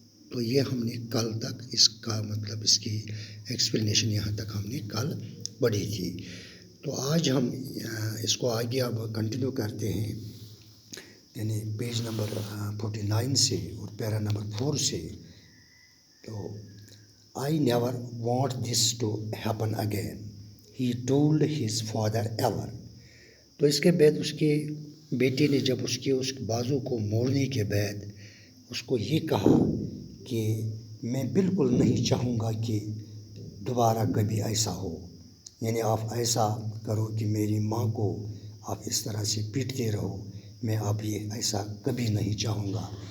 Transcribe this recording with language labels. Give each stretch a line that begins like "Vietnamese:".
Urdu: تو یہ ہم نے کل تک اس کا اس کی ایکسپلینیشن یہاں تک ہم نے کل پڑھی تھی. تو آج ہم اس کو آگے اب کنٹینیو کرتے ہیں پیج نمبر 49 سے اور پیرا نمبر 4 سے.
English: تو I never want this to happen again, he told his father ever.
Urdu: تو اس کے بعد اس کے بیٹے نے جب اس بازو کو موڑنے کے بعد اس کو یہ کہا کہ میں بالکل نہیں چاہوں گا کہ دوبارہ کبھی ایسا ہو. آپ ایسا کرو کہ میری ماں کو آپ اس طرح سے پیٹتے رہو، میں اب یہ ایسا کبھی نہیں چاہوں گا.